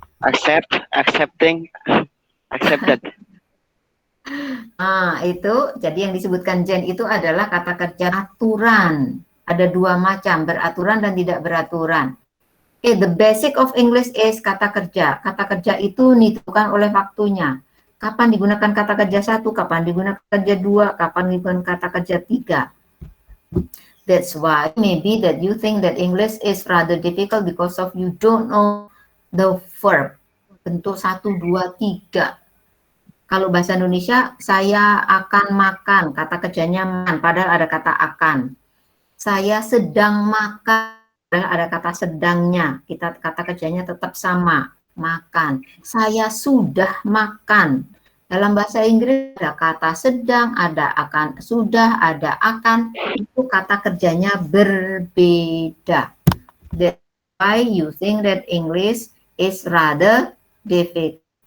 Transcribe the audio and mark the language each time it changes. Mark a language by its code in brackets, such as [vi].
[en] Accept, accepting, accepted. [id] Itu jadi yang disebutkan Jen itu adalah kata kerja aturan. Ada 2 macam, beraturan dan tidak beraturan. Oke, [en] the basic of English is [id] kata kerja. Kata kerja itu ditentukan oleh waktunya. Kapan digunakan kata kerja 1, kapan digunakan kerja 2, kapan digunakan kata kerja 3. [en] That's why maybe that you think that English is rather difficult because of you don't know the verb. [id] Bentuk 1, 2, 3. Kalau bahasa Indonesia, saya akan makan, kata kerjanya makan, padahal ada kata akan. Saya sedang makan, padahal ada kata sedangnya, kata kerjanya tetap sama, makan. Saya sudah makan. Dalam bahasa Inggris ada kata sedang, ada akan, sudah, ada akan, itu kata kerjanya berbeda. [en] That's why you think that English is rather difficult.